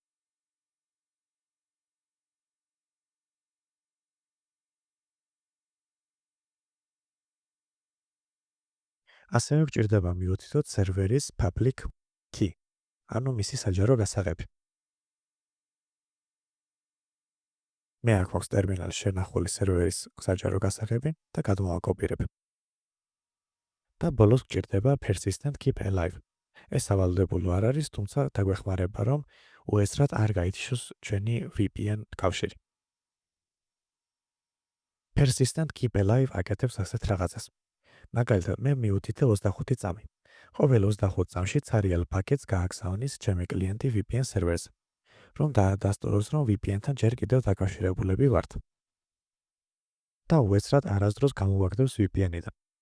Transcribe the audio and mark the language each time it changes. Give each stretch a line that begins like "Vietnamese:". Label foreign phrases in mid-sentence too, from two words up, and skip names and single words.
Georgian: ასევე გვჭირდება მივუწიოთ სერვერის
English: public key,
Georgian: ანუ მისი საჯარო გასაღები. მე აქ მაქვს ტერმინალში შენახული სერვერის საჯარო გასაღები და გადმოვაკოპირებ. და ბოლოს გვჭირდება
English: persistent keep alive.
Georgian: ეს სავალდებულო არ არის, თუმცა დაგვეხმარება, რომ უესრად არ გაითიშოს ჩვენი VPN კავშირი.
English: persistent keep alive
Georgian: აკეთებს ასეთ რაღაცას. მაგალითად, მე მივუთითე 25 წამი. ყოველ 25 წამში ცარიელ პაკეტს გააგზავნის ჩემი კლიენტი VPN სერვერზე, რომ დაადასტუროს, რომ VPN-თან ჯერ კიდევ დაკავშირებულები ვართ. და უეცრად არასდროს გამოვაგდებს VPN-იდან.